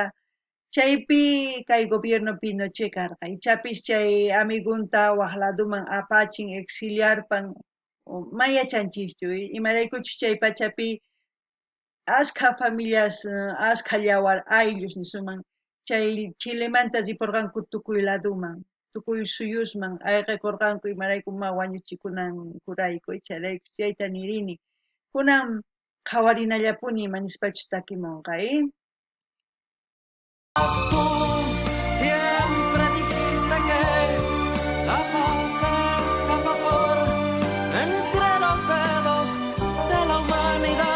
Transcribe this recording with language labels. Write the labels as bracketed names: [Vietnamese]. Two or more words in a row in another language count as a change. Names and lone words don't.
[Quechua] Chaypi kay gobierno Pinochet karqa, ichapis chay amigunta waq laduman apachin exiliarpan, mayachanchischu imaraykuchus chay pachapi ashka familias, ashka llawar ayllush nisuman chay Chilemanta ripurqanku tukuy laduman, tukuy suyusman ayqikurqanku imarayku wañuchikunankurayku, chayraykun chayta nirini. Kunan qhawarinallapuni imanispachu takimunqa, [Spanish] Tú siempre dijiste que la paz escapa por entre los dedos de la humanidad.